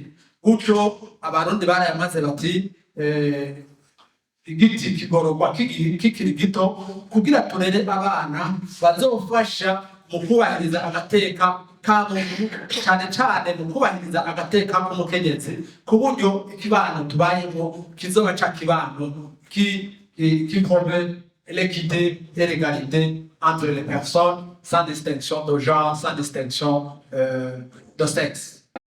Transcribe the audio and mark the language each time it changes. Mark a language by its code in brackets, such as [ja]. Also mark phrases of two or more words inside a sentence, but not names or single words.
[rn] Gutyo abarundi barayamaze bati igiti kigororwa kikiri gito, kugira turere abana bazofasha mu kubahiriza agateka ka muntu, cane cane mu kubahiriza agateka k'umukenyezi, ku buryo ikibano tubayemo kizoba ca kibano [fr] qui promeut l'équité et l'égalité entre les personnes sans distinction de genre, sans distinction de sexe.